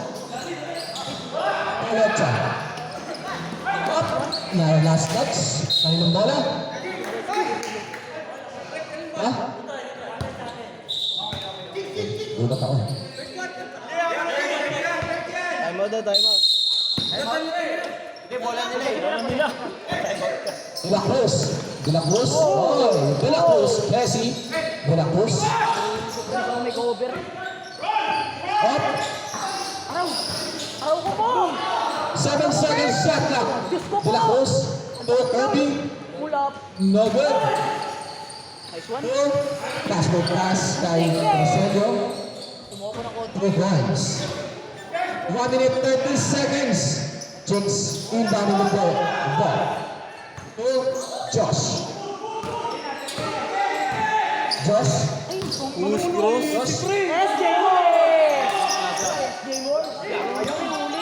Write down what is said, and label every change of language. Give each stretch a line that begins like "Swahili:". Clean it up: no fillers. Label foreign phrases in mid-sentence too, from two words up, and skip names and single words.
English: Pelecha. Up.
Filipino: Na
English: last touch.
Filipino: Kaninong bola? Ha? Gulat ako.
English: Time out daw, time out. De La Cruz. De La Cruz. Oh, De La Cruz. Messi. De La Cruz.
Filipino: May cover.
English: Up.
Filipino: Araw ko po!
English: 7 seconds shot clock. De La Cruz. To Kirby. Pull up. No good. Nice one. To pass to pass kay Roselio.
Filipino: Tumuha ko ng konti.
English: 3 points. 1 minute 30 seconds. Jinx inbound in the ball. To Josh. Josh. Push cross. Josh. SJ Ward!
Filipino: Ayaw ko huli.